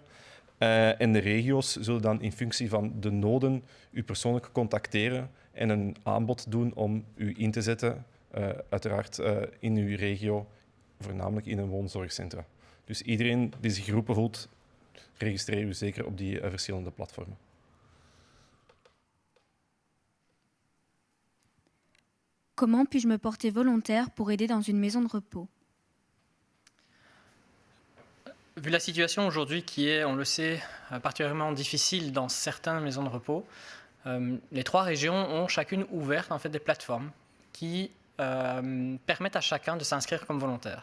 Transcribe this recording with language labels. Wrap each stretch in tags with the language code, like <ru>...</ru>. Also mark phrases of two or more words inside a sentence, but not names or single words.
<nl>En de regio's zullen dan in functie van de noden u persoonlijk contacteren en een aanbod doen om u in te zetten, uiteraard in uw regio, voornamelijk in een woonzorgcentra. Dus iedereen die zich geroepen voelt, registreer u zeker op die verschillende platformen.</nl> <fr>Comment puis-je me porter volontaire pour aider dans une maison de repos? Vu la situation aujourd'hui qui est, on le sait, particulièrement difficile dans certaines maisons de repos, les 3 régions ont chacune ouvert en fait, des plateformes qui permettent à chacun de s'inscrire comme volontaire.</fr>